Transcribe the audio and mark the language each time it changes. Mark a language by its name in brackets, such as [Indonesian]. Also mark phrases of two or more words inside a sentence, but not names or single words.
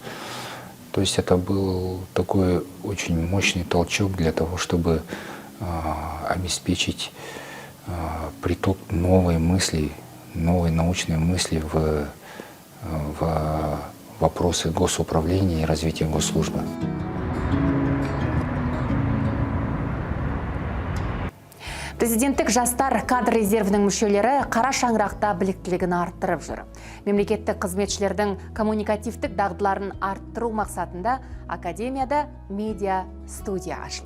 [Russian] То есть это был такой очень мощный толчок для того, чтобы обеспечить приток новой мысли, новой научной мысли в вопросы госуправления и развития госслужбы. [Kazakh] Президенттік жастар кадр резервінің мүшелері қара шаңырақта біліктілігін арттырып жүр. Мемлекеттік қызметшілердің коммуникативтік дағдыларын арттыру мақсатында Академияда медиа студия ашылды.